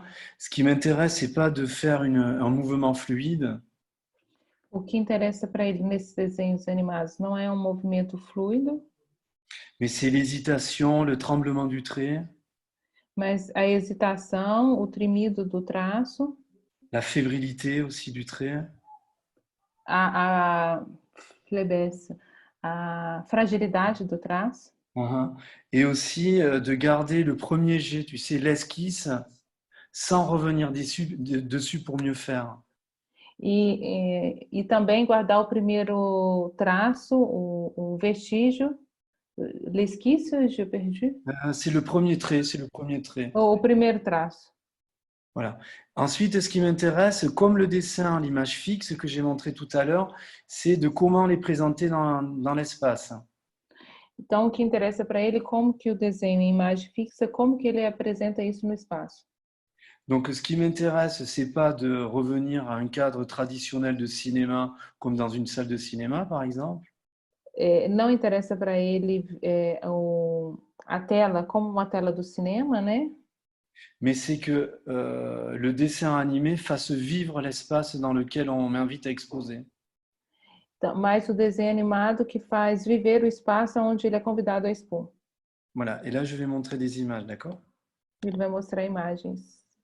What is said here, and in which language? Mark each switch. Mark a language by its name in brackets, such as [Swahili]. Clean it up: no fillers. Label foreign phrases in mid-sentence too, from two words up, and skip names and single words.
[French] Ce qui m'intéresse, c'est pas de faire un mouvement fluide, [Portuguese] O que interessa para ele nesses desenhos animados não é um movimento fluido, [French] mais c'est l'hésitation, le tremblement du trait, [Portuguese] mas a hesitação, o tremido do traço, [French] la fébrilité aussi du trait. [Portuguese] a flebesse, a fragilidade do traço. Uhum. [French] Et aussi de garder le premier jet, tu sais, l'esquisse, sans revenir dessus pour mieux faire. [Portuguese] E também guardar o primeiro traço, o vestígio, [French] l'esquisse, je perdu, C'est le premier trait, c'est le premier trait. [Portuguese] o primeiro traço. [French] Voilà. Ensuite, ce qui m'intéresse, comme le dessin, l'image fixe que j'ai montré tout à l'heure, c'est de comment les présenter dans l'espace. [Portuguese] Então, o que interessa para ele, como que o desenho em imagem fixa, como que ele apresenta isso no espaço. [French] Donc, ce qui m'intéresse, c'est pas de revenir à un cadre traditionnel de cinéma, comme dans une salle de cinéma, par exemple, [Portuguese] Não interessa para ele a tela como uma tela do cinema, né? [French] mais c'est que le dessin animé fasse vivre l'espace dans lequel on m'invite à exposer. [Portuguese] Então, mas o desenho animado que faz viver o espaço onde ele é convidado a expor. [French] Voilà. Et là, je vais montrer des images, d'accord? [Portuguese] Ele vai mostrar imagens.